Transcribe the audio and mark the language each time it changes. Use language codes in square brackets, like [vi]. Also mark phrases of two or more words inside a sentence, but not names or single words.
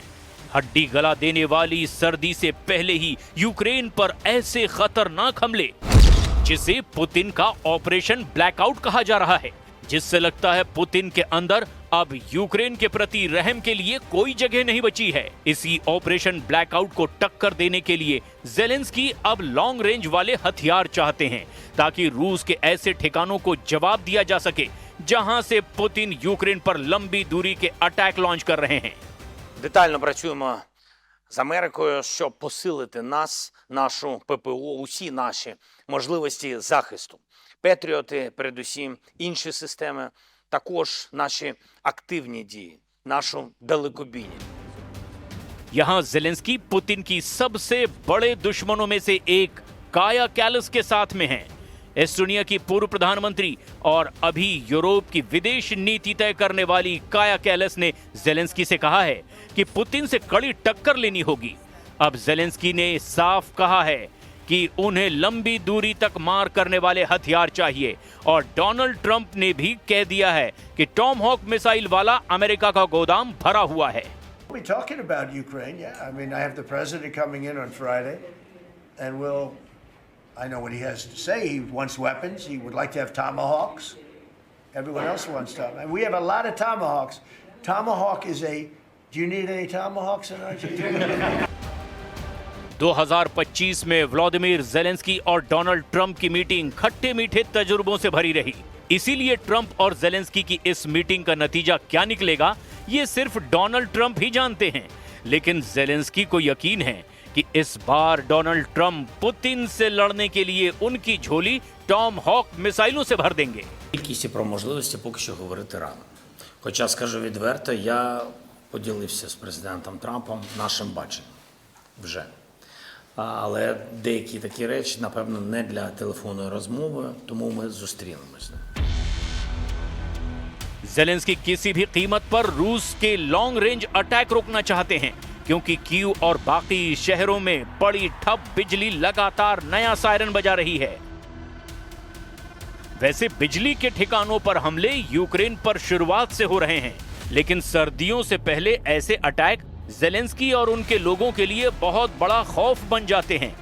[hi] हड्डी गला देने वाली सर्दी से पहले ही यूक्रेन पर ऐसे खतरनाक हमले जिसे पुतिन का ऑपरेशन ब्लैकआउट कहा जा रहा है, जिससे लगता है पुतिन के अंदर अब यूक्रेन के प्रति रहम के लिए कोई जगह नहीं बची है। इसी ऑपरेशन ब्लैकआउट को टक्कर देने के लिए ज़ेलेंस्की अब [en] long range [hi] वाले हथियार चाहते हैं ताकि रूस के ऐसे ठिकानों को जवाब दिया जा सके जहां से पुतिन यूक्रेन पर लंबी दूरी के [en] attack launch [hi] कर रहे हैं। [uk] Детально працюємо з Америкою, щоб посилити нас, нашу ППО, усі наші можливості захисту. Петріоти, передусім, інші системи, також наші активні дії, нашу далекобійність. [hi] यहाँ ज़ेलेंस्की पुतिन की सबसे बड़े दुश्मनों में से एक काया कैलस के साथ में हैं। एस्टोनिया की पूर्व प्रधानमंत्री और अभी यूरोप की विदेश नीति तय करने वाली काया कैलस ने ज़ेलेंस्की से कहा है कि पुतिन से कड़ी टक्कर लेनी होगी। अब ज़ेलेंस्की ने साफ कहा है कि उन्हें लंबी दूरी तक मार करने वाले हथियार चाहिए और डोनाल्ड ट्रंप ने भी कह दिया है कि टॉमहॉक मिसाइल वाला अमेरिका का गोदाम भरा हुआ है। [en] We're talking about Ukraine, yeah. I mean, I have the president coming in on Friday, and I know what he has to say. He wants weapons. He would like to have Tomahawks. Everyone else wants Tomahawks. And we have a lot of Tomahawks. Tomahawk is do you need any Tomahawks in Argentina? [hi] 2025 में व्लादिमीर ज़ेलेंस्की और डोनाल्ड ट्रंप की मीटिंग खट्टे मीठे तजुर्बों से भरी रही। इसीलिए ट्रंप और ज़ेलेंस्की की इस मीटिंग का नतीजा क्या निकलेगा ये सिर्फ डोनाल्ड ट्रंप ही जानते हैं। लेकिन ज़ेलेंस्की को यकीन है कि इस बार डोनाल्ड ट्रंप पुतिन से लड़ने के लिए उनकी झोली टॉमहॉक मिसाइलों से भर देंगे। [uk] Кількість про можливості поки що говорити рано. Хоча, скажу відверто, я поділився з президентом Трампом нашим баченням вже. Але деякі такі речі, напевно, не для телефонної розмови, тому ми зустрінемось. [hi] ज़ेलेंस्की किसी भी कीमत पर रूस के [en] long range attack [hi] रोकना चाहते हैं क्योंकि कीव और बाकी शहरों में बड़ी ठप बिजली लगातार नया सायरन बजा रही है। वैसे बिजली के ठिकानों पर हमले यूक्रेन पर शुरुआत से हो रहे हैं, लेकिन सर्दियों से पहले ऐसे अटैक ज़ेलेंस्की और उनके लोगों के लिए बहुत बड़ा खौफ बन जाते हैं।